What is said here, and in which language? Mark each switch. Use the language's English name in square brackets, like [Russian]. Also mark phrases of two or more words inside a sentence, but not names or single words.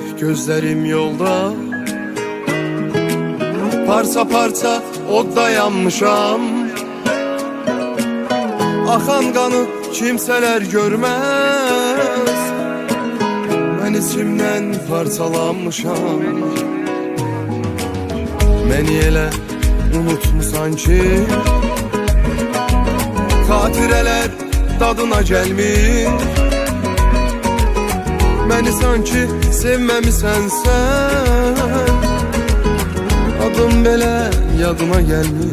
[Turkish] gözlerim yolda, parça parça odda yanmışam. Akan kanı kimseler görmez, ben içimden parçalanmışam. [Azerbaijani] Beni elə unutmusan ki, xatirələr dadına gəlmir. Məni sanki sevməmisən sən, adım belə yadına gəlmir.